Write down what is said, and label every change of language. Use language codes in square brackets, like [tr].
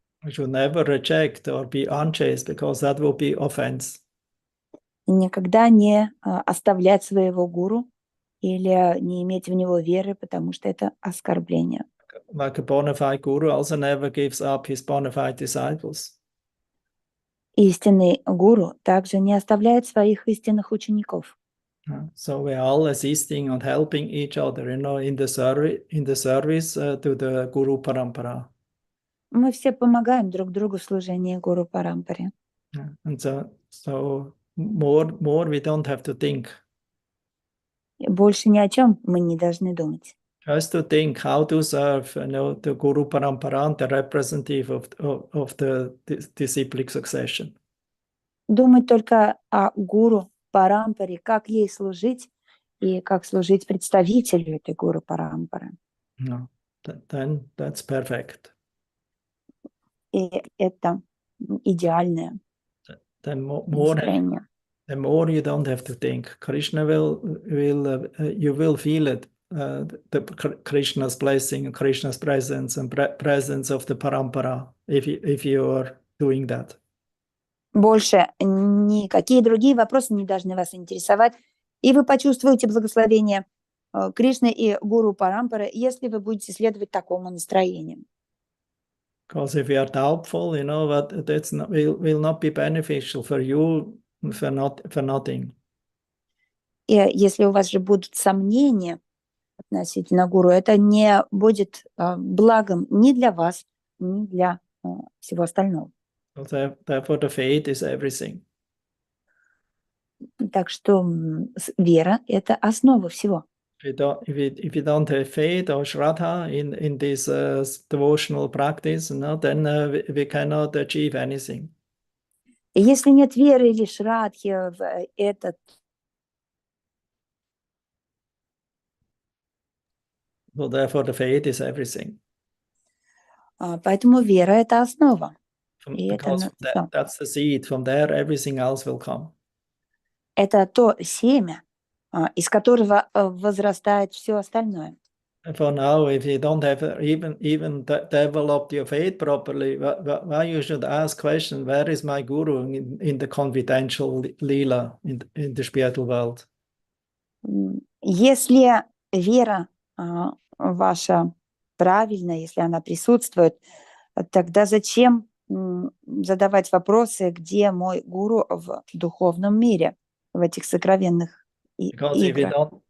[en] We should never reject or be unchaste, because that will be offense. [ru] И никогда не оставлять своего гуру или не иметь в него веры, потому что это оскорбление. [en] Like a bona fide guru also never gives up his bona fide disciples. [ru] Истинный гуру также не оставляет своих истинных учеников. [en] So we are all assisting and helping each other, in the service to the Guru Parampara. [ru] Мы все помогаем друг другу в служении гуру Парампаре. [en] And so more we don't have to think. [ru] Больше ни о чем мы не должны думать. [en] Just to think how to serve, the Guru Parampara and the representative of the disciplic succession. [ru] Думать только о гуру Парампаре, как ей служить и как служить представителю этой гуру Парампары. [en] No, then that's perfect. [ru] И это идеальное настроение. [en] The more you don't have to think, Krishna you will feel it, the Krishna's blessing, Krishna's presence, and presence of the Parampara, if you are doing that. [ru] Больше никакие другие вопросы не должны вас интересовать, и вы почувствуете благословение Кришны и гуру Парампары, если вы будете следовать такому настроению. [en] Because if you are doubtful, that will not be beneficial for you for nothing. [ru] И если у вас же будут сомнения относительно гуру, это не будет благом ни для вас, ни для всего остального. [en] So therefore the faith is everything. [ru] Так что вера – это основа всего. [en] If you don't have faith or shraddha in this devotional practice, then we cannot achieve anything. [ru] И если нет веры или шрадхи в этот, [en] So therefore the faith is everything. [ru] поэтому вера – это основа. И [en] Because that's the seed. From there, everything else will come. [ru] Это то семя, из которого возрастает все остальное. [en] For now, if you don't have even developed your faith properly, why you should ask question, where is my guru in the confidential lila in the spiritual world? [ru] Если вера ваша правильная, если она присутствует, тогда зачем задавать вопросы, где мой гуру в духовном мире, в этих сокровенных играх?